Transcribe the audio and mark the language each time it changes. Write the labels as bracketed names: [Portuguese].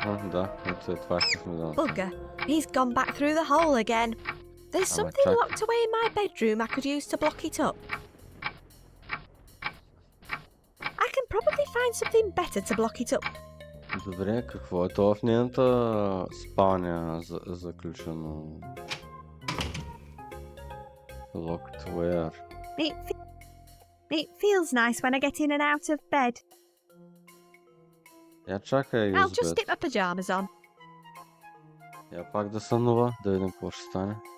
[Bulgarian] Да, ето това искахме да... [English] Bugger, he's gone back through the hole again. There's something locked away in my bedroom I could use to block it up. I can probably find something better to block it up. [Bulgarian] Добре, какво е това в нейната спалня заключено? [English] Locked where? It feels nice when I get in and out of bed. [Bulgarian] Я чакай, [English] I'll just stick my pyjamas on. [Bulgarian] Я пак да сънува, да видим какво ще стане.